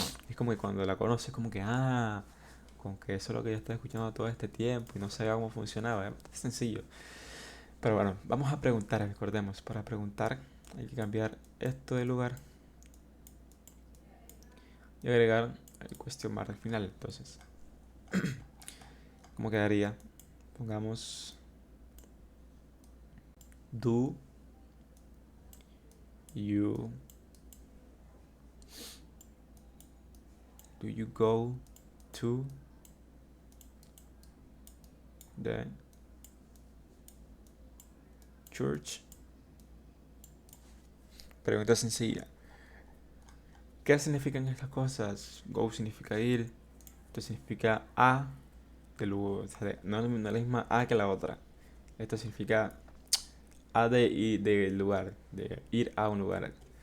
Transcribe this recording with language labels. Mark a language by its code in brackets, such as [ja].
[es] Es como que cuando la conoces, como que, con que eso es lo que yo estaba escuchando todo este tiempo y no sabía cómo funcionaba. Es bastante sencillo. Pero bueno, vamos a preguntar, recordemos. Para preguntar hay que cambiar esto de lugar y agregar el question mark al final. Entonces, ¿cómo quedaría? Pongamos [en] do you go to the church? [es] Pregunta sencilla. ¿Qué significan estas cosas? Go significa ir. Esto significa a. O sea, no es la misma a que la otra. Esto significa a de lugar, de ir a un lugar.